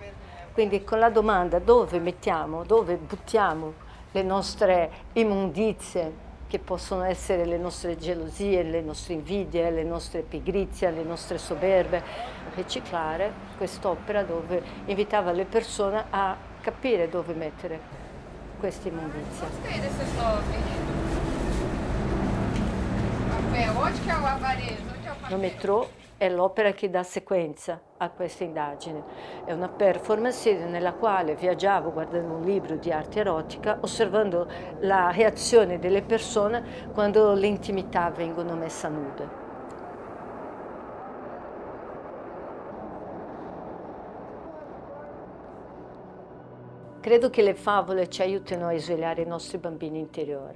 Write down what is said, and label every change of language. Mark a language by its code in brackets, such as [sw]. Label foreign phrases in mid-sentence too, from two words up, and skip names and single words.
[it] Quindi con la domanda dove mettiamo, dove buttiamo le nostre immondizie, che possono essere le nostre gelosie, le nostre invidie, le nostre pigrizie, le nostre soberbe, riciclare quest'opera dove invitava le persone a capire dove mettere queste immondizie. [pt] Gostei dessas novas. Onde que é o avarejo? Onde é o papel? [it] Lo metro è l'opera che dà sequenza a questa indagine. È una performance nella quale viaggiavo guardando un libro di arte erotica, osservando la reazione delle persone quando le intimità vengono messe a nudo. Credo che le favole ci aiutino a svegliare i nostri bambini interiori.